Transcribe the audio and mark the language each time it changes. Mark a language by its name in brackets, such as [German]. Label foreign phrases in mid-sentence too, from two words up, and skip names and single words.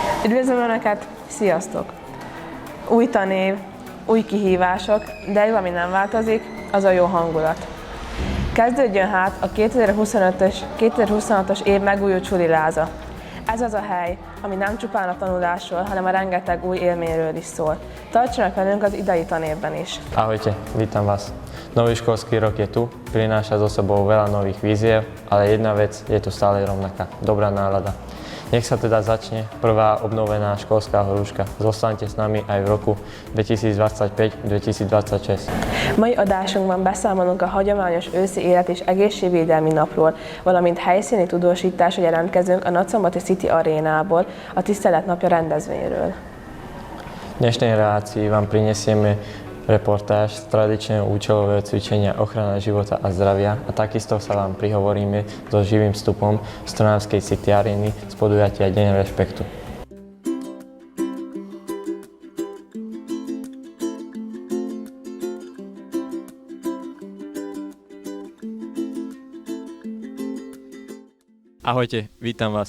[Hungarian] Üdvözlöm Önöket, sziasztok! Új tanév, új kihívások, de egy valami nem változik, az a jó hangulat. Kezdődjön hát a 2025-ös év megújult suliláza. Ez az a hely, ami nem csupán a tanulásról, hanem a rengeteg új élményről is szól. Tartsanak velünk az idei tanévben is. [Slovak] Ahojte, vítam vás. Nový školský rok je tu, prináša so sebou veľa nových víziev, ale jedna vec je tu stále rovnaká, dobrá nálada. Nech sa teda začne prvá obnovená školská horúška. Zostaňte s nami aj v roku 2025-2026. [Hungarian] Mai adásunkban beszámolunk a hagyományos őszi élet és egészségvédelmi napról, valamint helyszíni tudósításra jelentkezünk a Nagyszombati City Arénából, a Tisztelet napja rendezvényről. [Slovak] V dnešnej relácii vám prinesieme reportáž z tradičného účelového cvičenia ochrana života a zdravia a takisto sa vám prihovoríme so živým vstupom z Trnavskej City Arény z podujatia Deň rešpektu. Ahojte, vítam vás.